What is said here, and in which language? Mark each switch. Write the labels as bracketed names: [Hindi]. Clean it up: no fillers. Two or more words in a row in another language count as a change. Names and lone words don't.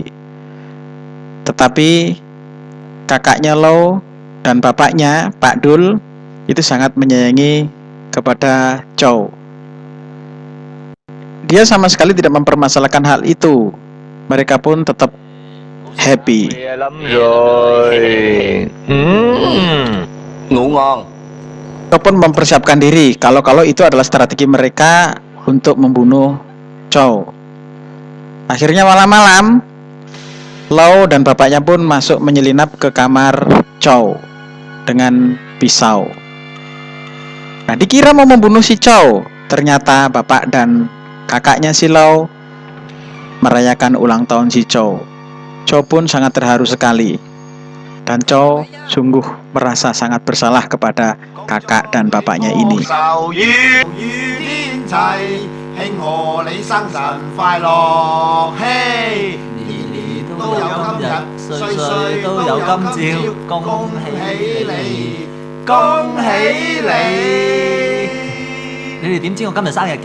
[Indonesian] Tetapi kakaknya Lau dan bapaknya Pak Dul itu sangat menyayangi kepada Chow. Dia sama sekali tidak mempermasalahkan hal itu. Mereka pun tetap happy. [Vietnamese] Mẹ lắm rồi. Ngủ ngon. [Indonesian] Chow pun mempersiapkan diri kalau itu adalah strategi mereka untuk membunuh Chow. Akhirnya malam-malam, Lau dan bapaknya pun masuk menyelinap ke kamar Chow dengan pisau. Nah, dikira mau membunuh si Chow. Ternyata bapak dan kakaknya si Lau merayakan ulang tahun si Chow. Chow pun sangat terharu sekali. Dan Chow sungguh merasa sangat bersalah kepada kakak dan bapaknya ini. [Cantonese] 天齊，慶賀你生辰快樂，嘿！年年都有今日，歲歲都有今朝，恭喜你，恭喜你！你哋點知我今日生日嘅？